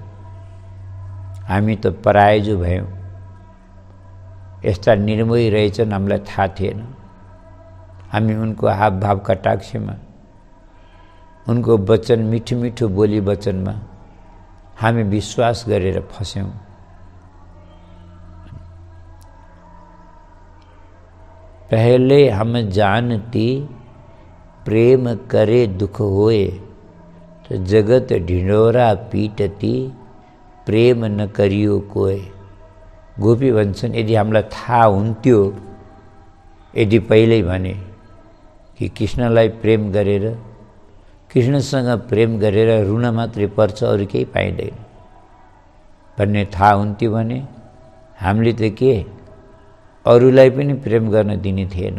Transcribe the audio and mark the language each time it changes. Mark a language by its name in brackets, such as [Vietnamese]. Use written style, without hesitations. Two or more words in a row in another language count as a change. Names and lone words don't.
[Nepali] हामी त परायजु भयौँ। यस्ता निर्मोही रहेछन्, हामीलाई थाहा थिएन। हामी उनको हावभाव कटाक्षमा, उनको वचन मिठो मिठो बोली वचनमा हामी विश्वास गरेर फस्यौँ। [Hindi] पहले हम जानती प्रेम करे दुख होए, तो जगत ढिंडोरा पीटती प्रेम न करियो कोय। [Nepali] गोपी भन्छन्, यदि हामीलाई थाहा हुन्थ्यो, यदि पहिल्यै भने कि कृष्णलाई प्रेम गरेर, कृष्णसँग प्रेम गरेर रुन मात्रै पर्छ, अरू केही पाइँदैन भन्ने थाहा हुन्थ्यो भने हामीले त के अरूलाई पनि प्रेम गर्न दिने थिएनौँ।